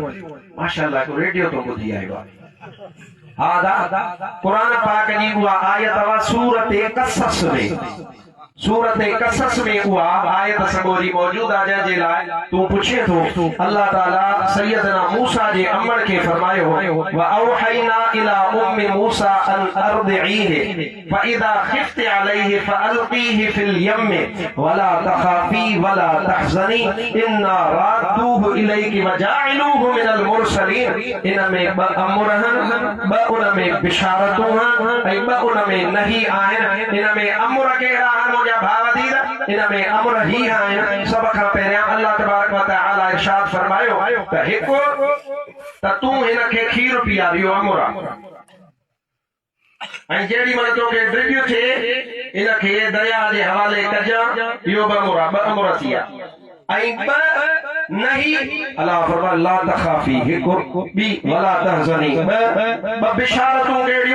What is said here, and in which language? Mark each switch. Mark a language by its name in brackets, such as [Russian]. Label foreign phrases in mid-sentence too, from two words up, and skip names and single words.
[Sindhi] माशाअल्लाह को रेडियो तो ॿुधी आयो आहे। हा दा क़ुरान पाक जी उहा आयत आहे सूरत क़सस में। सूरत क़सस में उहा आयत सगोरी मौजूद आहे जंहिंजे लाइ तूं पुछे थो अल्लाह ताला सैयदना मूसा जे अमर खे फरमायो [Arabic] وأوحينا إلى أم موسى أن أرضعيه فإذا خفت عليه فألقيه في اليم ولا تخافي ولا تحزني إنا رادوه إليك وجاعلوه من المرسلين. [Sindhi] इन में 2 अमर आहिनि, 2 उन में बिशारतूं आहिनि ऐं 2 उन में नही आहिनि। इन में अमर कहिड़ा आहिनि इन में अमर ही आहिनि। सभ खां पहिरियां अल्लाह तबारक व तआला इरशाद फरमायो त हिकु त तूं हिन खे खीर पीआरियो अमर ऐं जेॾी महिल तोखे ड्रिगियो थिए इन खे दरिया जे हवाले कजां, इहो 2 अमर थी विया। ऐं 2 नहीं अल्लाह फरमाए [Arabic] لا تخافي [Sindhi] हिकु ॿी [Arabic] ولا تحزني [Sindhi] 2 बिशारतूं कहिड़ियूं?